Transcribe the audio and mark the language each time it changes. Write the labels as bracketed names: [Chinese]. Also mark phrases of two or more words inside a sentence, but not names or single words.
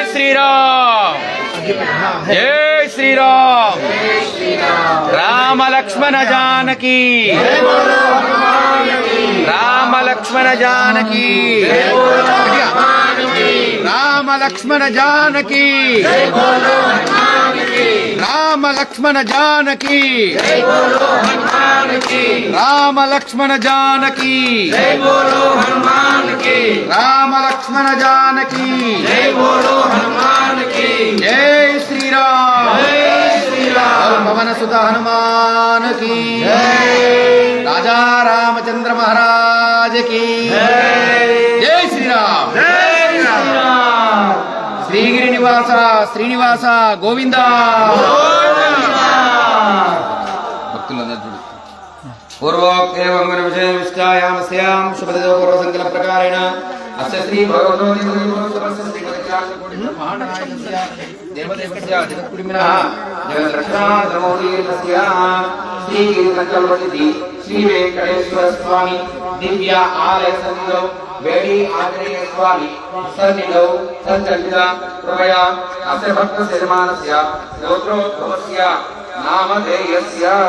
[Hindi] श्रीराम जय श्रीराम राम लक्ष्मण जानकी राम लक्ष्मण जानकी राम लक्ष्मण जानकी राम लक्ष्मण जानकी राम लक्ष्मण जानकी राम लक्ष्मण जानकी जय श्रीराम पवन सुत हनुमान की राजा रामचंद्र महाराज की जय श्री राम श्रीगिरि निवास श्रीनिवास गोविंद [Sanskrit] पूर्वोक्तेवं विषय विष्टायामस्यां शुभदो पूर्व संकल्प प्रकारेण अस्य श्री भगवतो देवदेवस्य जगत्कुडिमिनः जगद्रक्षाधर्मोदीर्णस्य श्री गिरिसंकल्पनिधि श्री वेंकटेश्वर स्वामी दिव्य आलय सन्निधौ वेडी आंजनेय स्वामी सन्निधौ संचलित कृपया अस्य भक्त निर्माणस्य गोत्रोद्भवस्य नामधेयस्य